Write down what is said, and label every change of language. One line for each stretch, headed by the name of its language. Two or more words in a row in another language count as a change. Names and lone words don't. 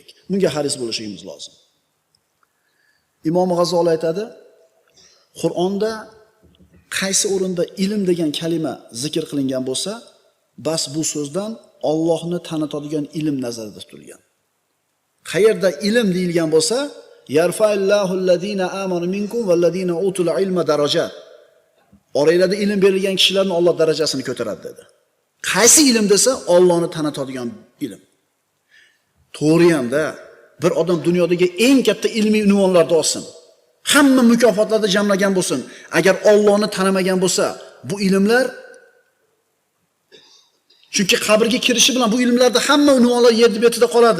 Uzbek: Bunga haris bo'lishimiz lozim. Imom G'azoli aytadi, Qur'onda qaysi o'rinda ilm degan kalima zikr qilingan bo'lsa, bas bu so'zdan Allohni tanitadigan ilm nazarda tutilgan. Qayerda ilm deyilgan bo'lsa,
Arabic: يرفع الله الذين آمنوا منكم والذين أوتوا العلم درجات.
Uzbek: Oranglarda ilm berilgan kishilarning Alloh darajasini ko'taradi dedi. Qaysi ilm desa, Allohni tanitadigan ilm. To'g'ri hamda bir odam dunyodagi eng katta ilmiy unvonlarni olsin, hamma mukofotlarni jamlagan bo'lsin, agar Allohni tanimagan bo'lsa, bu ilmlar, chunki qabrga kirishi bilan bu ilmlarda hamma unvonlar yer betida qoladi.